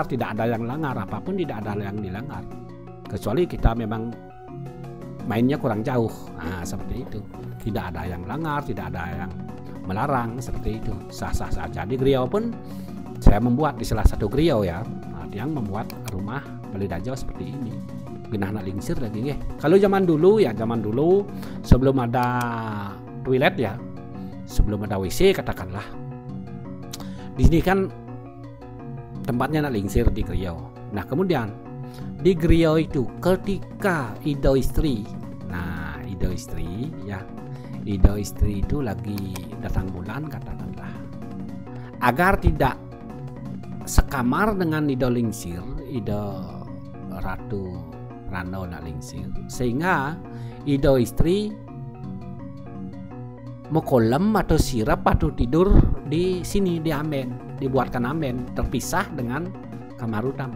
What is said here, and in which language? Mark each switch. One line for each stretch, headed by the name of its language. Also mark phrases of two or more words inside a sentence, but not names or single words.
Indonesian: Tidak ada yang melanggar, apapun tidak ada yang dilanggar. Kecuali kita memang mainnya kurang jauh. Nah, seperti itu. Tidak ada yang melanggar, tidak ada yang melarang, seperti itu. Sah-sah saja. Di Griya pun saya membuat di salah satu Griya ya, yang membuat rumah Balidajo seperti ini.
Balinese: Genah nak lingsir lagi nggih.
Indonesian: Kalau zaman dulu sebelum ada toilet ya, sebelum ada WC katakanlah. Di sini kan tempatnya
Balinese: nak lingsir
Indonesian: di Griya. Nah, kemudian di Griya itu ketika Ida istri, nah Ida istri ya, Ida istri itu lagi datang bulan katakanlah, agar tidak sekamar dengan Ida lingsir, Ida Ratu Prano
Balinese: nak lingsir,
Indonesian: sehingga Ida istri mau kolam atau sirap atau tidur di sini di amben, dibuatkan amben terpisah dengan kamar utama.